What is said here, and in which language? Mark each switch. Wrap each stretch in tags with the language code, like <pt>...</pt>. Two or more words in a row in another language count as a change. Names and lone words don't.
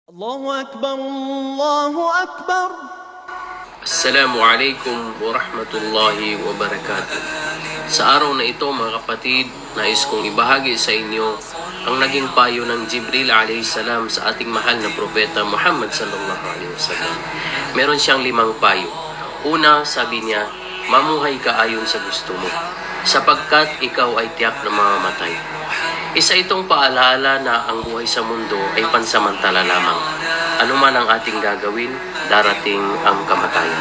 <ar>الله أكبر، الله أكبر. السلام عليكم ورحمة الله وبركاته.</ar> <tl>Sa araw na ito mga kapatid, nais kong ibahagi sa inyo ang naging payo ng Jibril a.s. sa ating mahal na propeta Muhammad</tl> <ar>صلى الله عليه وسلم.</ar> <tl>Meron siyang 5 payo. Una, sabi niya, mamuhay ka ayon sa gusto mo, sapagkat ikaw ay tiyak na mamamatay. Isa itong paalala na ang buhay sa mundo ay pansamantala lamang. Ano man ang ating gagawin, darating ang kamatayan.</tl>